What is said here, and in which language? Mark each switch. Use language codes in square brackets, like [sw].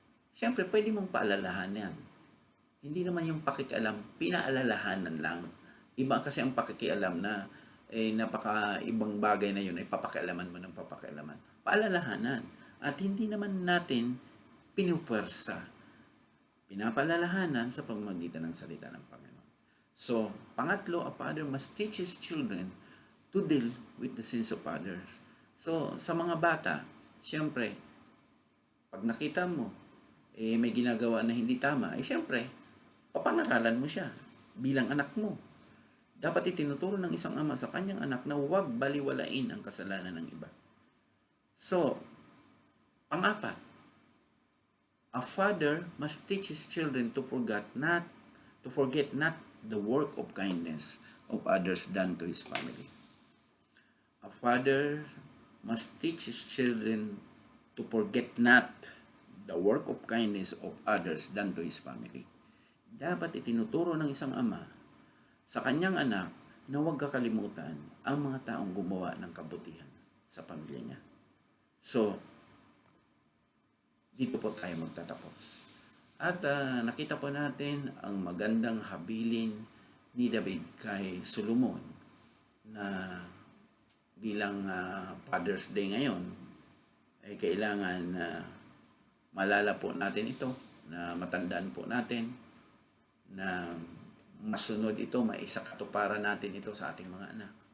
[tl] Siyempre, pwede mong paalalahanan. Hindi naman yung pakikialam, pinaalalahanan lang. Iba kasi ang pakikialam na napaka-ibang bagay na yun ay papakialaman mo ng papakialaman. Paalalahanan. At hindi naman natin pinupwersa. Pinapaalalahanan sa pamamagitan ng salita ng Panginoon. [en] So, [tl] pangatlo, [en] a father must teach his children to deal with the sins of others. [tl] So, sa mga bata, siyempre, pag nakita mo, may ginagawa na hindi tama, siyempre, papangaralan mo siya bilang anak mo. Dapat itinuturo ng isang ama sa kanyang anak na huwag baliwalain ang kasalanan ng iba. [en] So, pang-apat, a father must teach his children to forget not the work of kindness of others done to his family. A father must teach his children to forget not the work of kindness of others done to his family. [tl] Dapat itinuturo ng isang ama sa kanyang anak na huwag kakalimutan ang mga taong gumawa ng kabutihan sa pamilya niya. So, dito po tayo magtatapos. At nakita po natin ang magandang habilin ni David kay Solomon na bilang Father's Day ngayon ay kailangan malala po natin ito, na matandaan po natin na masunod ito, maisakatuparan natin ito sa ating mga anak.